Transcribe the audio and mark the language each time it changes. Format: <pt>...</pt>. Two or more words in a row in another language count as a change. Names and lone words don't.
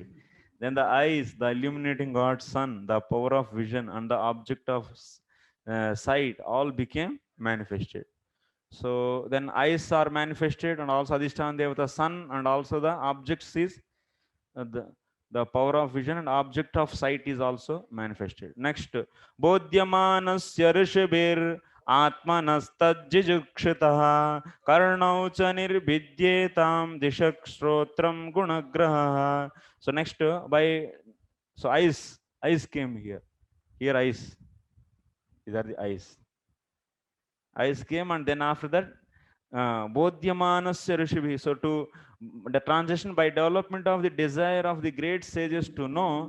<en>Then the eyes, the illuminating God's sun, the power of vision, and the object of sight, all became manifested. So then eyes are manifested, and also Adhisthana Devata, sun, and also the objects is the power of vision and object of sight is also manifested. Next,</en> <sa>bodhyamanasya rishabir atmanastajjujukshitah karnau cha nirbidyetam dishak shrotram gunagrahah.</sa> <en>So next, so eyes came here. Here eyes. These are the eyes. Eyes came, and then after that,</en> <sa>bodhyamanasya rishibhi.</sa> <en>So to the transition by development of the desire of the great sages to know.</en>